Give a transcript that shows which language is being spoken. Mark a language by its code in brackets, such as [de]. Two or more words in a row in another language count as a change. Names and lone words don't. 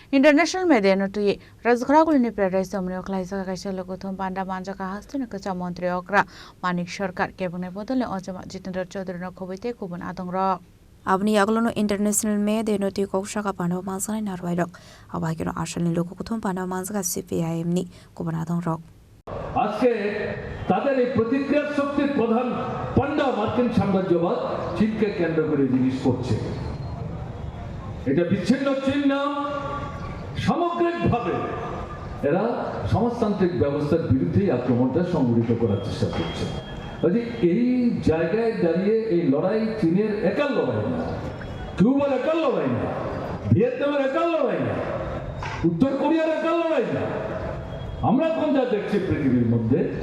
[en] International media [trp] notui razgharakulni paradise omni oklaisa kaisa logothom panda manjaka hastuna kacha mantri okra manik sarkar kebune bodole ojama jitendra chaudhary no khobite kubun adongra Abni aglono [en] international media [trp] notui koksaka panda manjaka narwairok abagino ashalni logothom panda manjaka CPIM ni kubun adongrok [bn] আজকে তাদের এই প্রতিক্রিয়ার শক্তির প্রধান পান্ডা মার্কিন সাম্রাজ্যবাদ চীনকে কেন্দ্র করে জিনিস করছে এটা বিচ্ছিন্ন চীন না সামগ্রিকভাবে এরা সমাজতান্ত্রিক ব্যবস্থার বিরুদ্ধে আক্রমণটা সংগঠিত করার চেষ্টা করছে এই জায়গায় দাঁড়িয়ে এই লড়াই চীনের একার লড়াই না কিউবার একার লড়াই না ভিয়েতনামের একার লড়াই না উত্তর কোরিয়ার একার লড়াই না আমরা এখন যা দেখছি পৃথিবীর মধ্যে